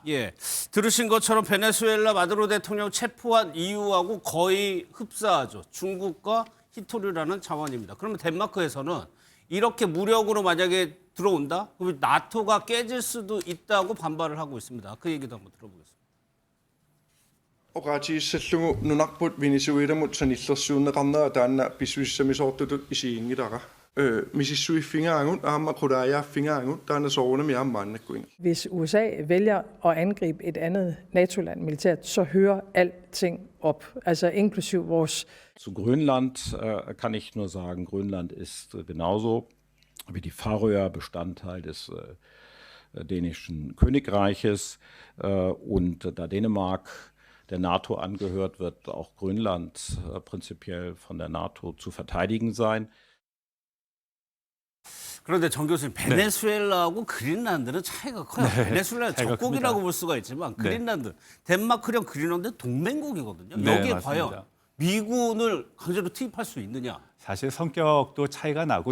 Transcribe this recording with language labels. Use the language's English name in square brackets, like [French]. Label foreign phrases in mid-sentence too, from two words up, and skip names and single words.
[Korean] 예, 들으신 것처럼 베네수엘라 마두로 대통령 체포한 이유하고 거의 흡사하죠. 중국과 히토류라는 자원입니다. 그러면 덴마크에서는 이렇게 무력으로 만약에 들어온다? 그러면 나토가 깨질 수도 있다고 반발을 하고 있습니다. 그 얘기도 한번 들어보겠습니다. [Kalaallisut] Oqaatigissallugu nunarput Venezuelamut sanillersuunneqarnera taanna pissuissamisoortutut isiingilaqa misissuiffingaangut aamma qulaajaaffingaagut taana soorunami aammaannakkuinga. [Danish] Hvis USA vælger at angribe et andet NATO-land militært, så hører alting op, altså inklusiv vores. [German] Zu Grönland kann ich nur sagen, Grönland ist genauso wie die Färöer Bestandteil des dänischen Königreiches und da Dänemark der NATO angehört, wird auch Grönland prinzipiell von der NATO zu verteidigen sein. [Korean] 그런데 정 교수님, 베네수엘라하고 그린란드는 차이가 커요. 네, 베네수엘라는 차이가 적국이라고 큽니다. 볼 수가 있지만 그린란드, 덴마크랑 그린란드 동맹국이거든요. 네, 여기에 맞습니다. 과연 미군을 강제로 투입할 수 있느냐? 사실 성격도 차이가 나고